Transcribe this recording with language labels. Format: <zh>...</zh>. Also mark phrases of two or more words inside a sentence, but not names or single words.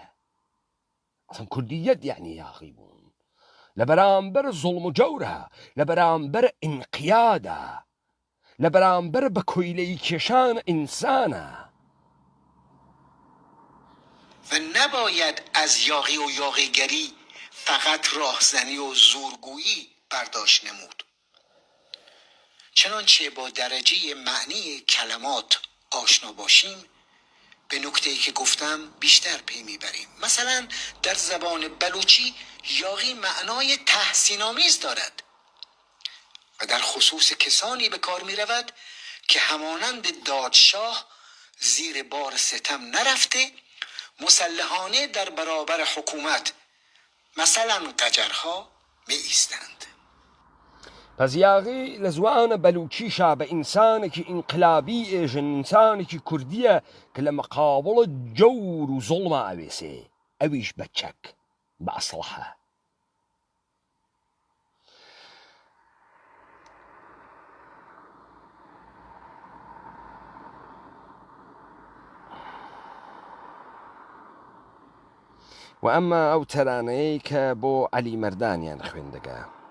<ckb>ئەسڵەن کوردیەت یعنی یاغی بوون، لە بەرامبەر زوڵم و جەورە، لە بەرامبەر ئینقیادە، لە بەرامبەر بە کۆیلەی کێشان ئینسانە.</ckb> <fa>و نباید از یاغی و یاغیگری فقط راهزنی و زورگویی برداشت نمود. چنانچه با درجه معنی کلمات آشنا باشیم به نکته‌ای که گفتم بیشتر پی میبریم. مثلا در زبان بلوچی یاغی معنای تحسین‌آمیز دارد و در خصوص کسانی به کار میرود که همانند دادشاه زیر بار ستم نرفته مسلحانه در برابر حکومت مثلا قجرها می ایستند.</fa> <ckb>پس یاغی لە زوانە بەلوچیشا بە ئینسانێکی ئینقلابی ئێژن، ئینسانێکی کوردیە کە لە مەقابڵە جەور و زوڵما ئەوێسێ، ئەویش بە چەک بە ئەسڵحە. و ئەمە ئەو تەرانەیە کە بۆ عەلی مەردانیان خوێندەگا.</ckb>